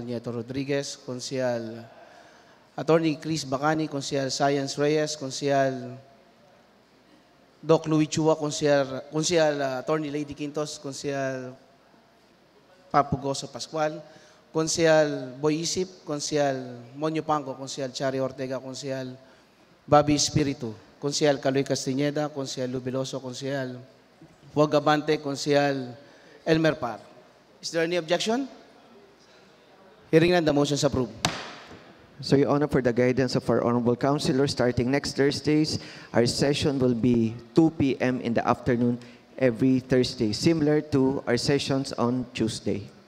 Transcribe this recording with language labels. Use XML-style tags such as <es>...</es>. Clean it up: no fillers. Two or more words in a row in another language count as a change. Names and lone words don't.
<en>Nieto Rodriguez, Consejal Attorney Chris Bacani, Consejal Science Reyes, Consejal Doc Louis Chua, Consejal Attorney Lady Quintos, Consejal Papo Goso Pascual, Consejal Boy Isip, Consejal Monyo Panco, Consejal Chari Ortega, Consejal Bobby Espiritu, Consejal Caloy Castañeda, Consejal Lubiloso, Consejal Fogabante, Consejal Elmer Par. Is there any objection? Hearing none, the motion is approved. So, Your Honor, for the guidance of our Honorable Councilor, starting next Thursdays, our session will be 2 p.m. in the afternoon every Thursday, similar to our sessions on Tuesday.</en>